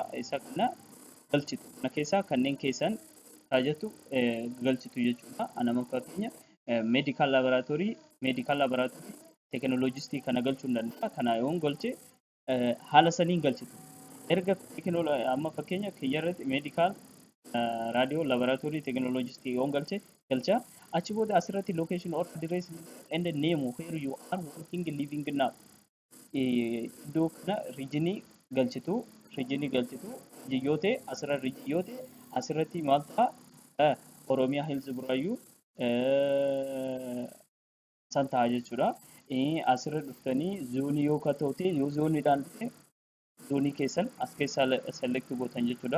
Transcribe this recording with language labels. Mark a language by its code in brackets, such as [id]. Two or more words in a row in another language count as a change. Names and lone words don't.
[om] Isa kana galchitu. Kana keessaa kanneen keessan taajatu galchitu jechuudha. Anama fakkeenya [en] medical laboratory technologistii [om] kana galchuu danda'a. Kana yoon galche haala saniin galchitu. Erga amma fakkeenya kiyyarratti [en] medical radio laboratory technologistii [om] yoon galcha. Achi booda asirratti [en] location or address and name where you are working living now. [om] Iddoo kana regionii galchitu. Yoo ta'e asirra regionii yoo ta'e asirratti maal ta'a? Oromiyaa Hills Buraayyuu san ta'a jechuudha. Asirra dhuftanii zoonii yoo ta'e yoo zooniidhaan dhufe zoonii keessan as keessaa select gootan jechuudha.